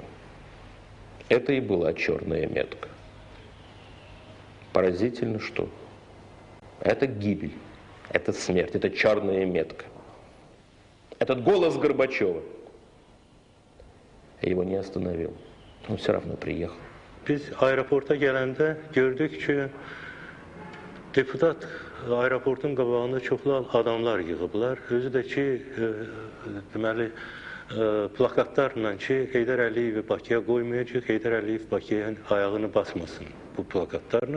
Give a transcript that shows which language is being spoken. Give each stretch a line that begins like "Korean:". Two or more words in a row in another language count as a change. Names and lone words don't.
Russian: Это и была черная метка. Поразительно, что это гибель, это смерть, это черная метка. Этот голос Горбачева его не остановил. Он все равно приехал.
Azerbaijani: Biz aeroporta gələndə gördük ki, deputat aeroportun qabağında çoxlu adamlar yığıblar. Özü də ki, deməli, plakatlarla ki, Heydər Əliyevi Bakıya qoymayacaq, Heydər Əliyev Bakıya ayağını basmasın bu plakatlarla.